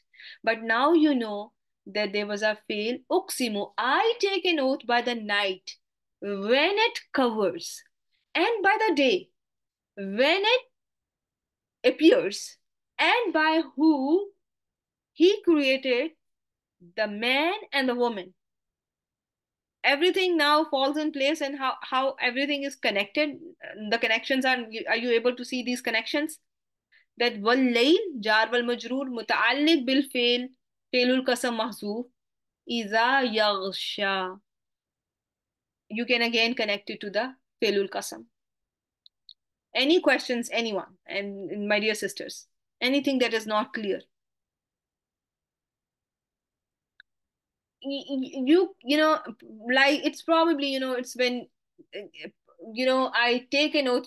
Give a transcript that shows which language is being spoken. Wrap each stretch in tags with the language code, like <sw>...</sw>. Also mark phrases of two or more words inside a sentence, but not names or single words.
<en>But now you know that there was a fail. Uksimu, I take an oath by the night when it covers, and by the day when it appears, and by who he created the man and the woman. Everything now falls in place, and how everything is connected. The connections are you able to see these connections?</en> <ar>That والليل جار والمجرور متعلق بفعل القسم محذوف إذا يغشى.</ar> <en>You can again connect it to the</en> <ar>فعل القسم.</ar> <en>Any questions, anyone? And my dear sisters, anything that is not clear? Like it's probably, it's when I take a note.</en>